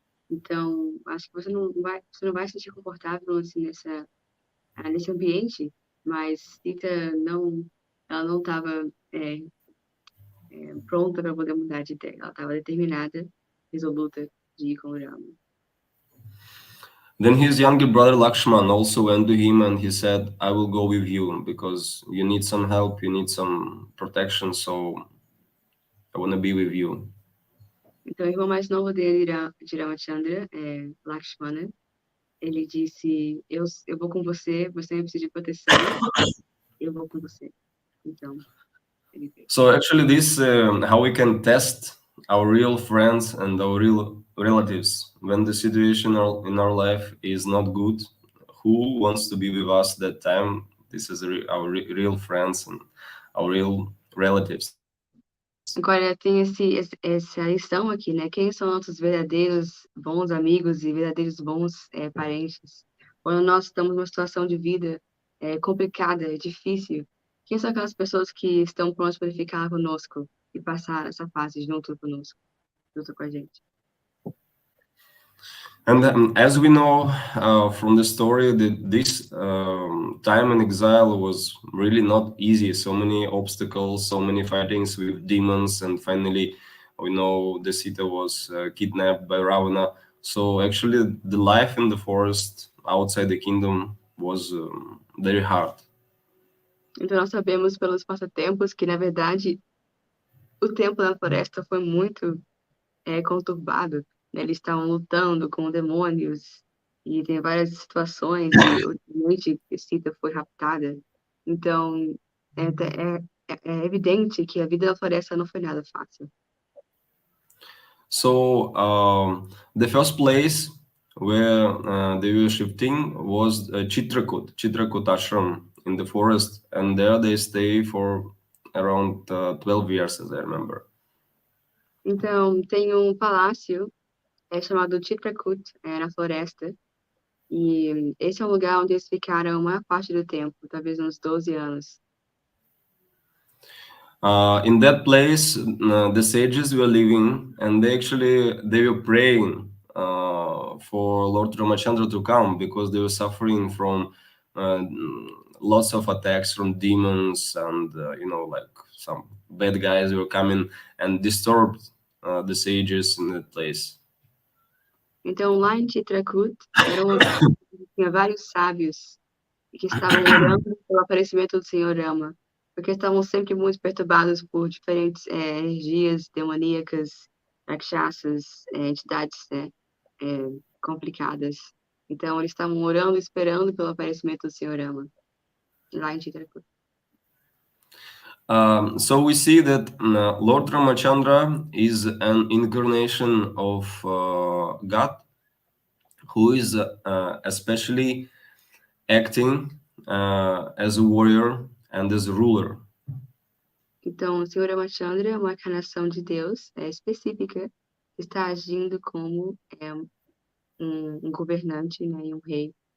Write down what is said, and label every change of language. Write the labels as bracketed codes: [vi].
[pt] Então, acho que você não vai se sentir confortável assim, nesse ambiente. Mas Sita ela não estava pronta para poder mudar de ideia. Ela estava determinada, resoluta de ir com o Rama. [en] Then his younger brother Lakshman also went to him and he said, I will go with you because you need some help, you need some protection, so I want to be with you. [pt] Então, o irmão mais novo dele, de Ramachandra, Lakshmana, ele disse: eu vou com você, você me precisa de proteção, eu vou com você. Então, ele veio. [en] So actually this, how we can test our real friends and our real relatives when the situation in our life is not good. Who wants to be with us that time? This is our real friends and our real relatives. [pt] Agora tem essa lição aqui, né? Quem são nossos verdadeiros bons amigos e verdadeiros bons parentes? Quando nós estamos numa situação de vida complicada, difícil, quem são aquelas pessoas que estão prontas para ficar conosco e passar essa fase junto conosco, junto com a gente? [en] And as we know from the story, that this time in exile was really not easy. So many obstacles, so many fightings with demons, and finally, we know the Sita was kidnapped by Ravana. So actually, the life in the forest outside the kingdom was very hard. [pt] Então nós sabemos pelos passatempos que, na verdade, o tempo na floresta foi muito conturbado, né? Eles estavam lutando com demônios e tem várias situações e ultimamente Sita foi raptada. Então é evidente que a vida na floresta não foi nada fácil. [en] So the first place where they were shifting was Chitrakut Ashram in the forest, and there they stay for around 12 years, as I remember. [pt] Então tem um palácio chamado Chitrakut, na floresta, e esse é um lugar onde eles ficaram a maior parte do tempo, talvez uns 12 anos. [en] In that place, the sages were living, and they were praying for Lord Ramachandra to come, because they were suffering from lots of attacks from demons, and like some bad guys were coming and disturbed the sages in that place. [pt] Então lá em Chitrakut era um lugar onde tinha vários sábios que estavam orando pelo aparecimento do Senhor Rama, porque estavam sempre muito perturbados por diferentes energias demoníacas, rakshasas, entidades complicadas. Então, eles estavam orando, esperando pelo aparecimento do Senhor Rama, lá em Chitrakut. [en] So we see that Lord Ramachandra is an incarnation of God, who is especially acting as a warrior and as a ruler. [pt] Então, o Senhor Ramachandra é uma encarnação de Deus específica, que está agindo como um governante, né, e um rei.